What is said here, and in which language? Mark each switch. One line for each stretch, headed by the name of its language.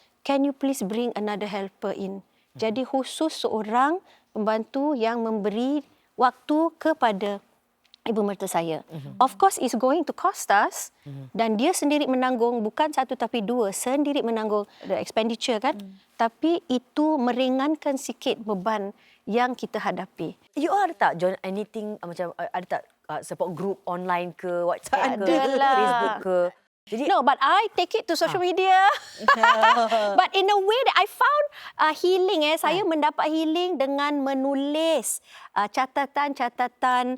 English: Can you please bring another helper in?
Malay: Jadi khusus seorang pembantu yang memberi waktu kepada ibu mertua saya. Of course it's going to cost us dan dia sendiri menanggung, bukan satu tapi dua, sendiri menanggung the expenditure kan. Tapi itu meringankan sikit beban yang kita hadapi. You all ada tak join anything macam ada tak support group online ke, WhatsApp ke, Adalah. Facebook ke? Jadi
English: No, but I take it to social media. But in a way that I found healing.
Malay: Saya mendapat healing dengan menulis catatan-catatan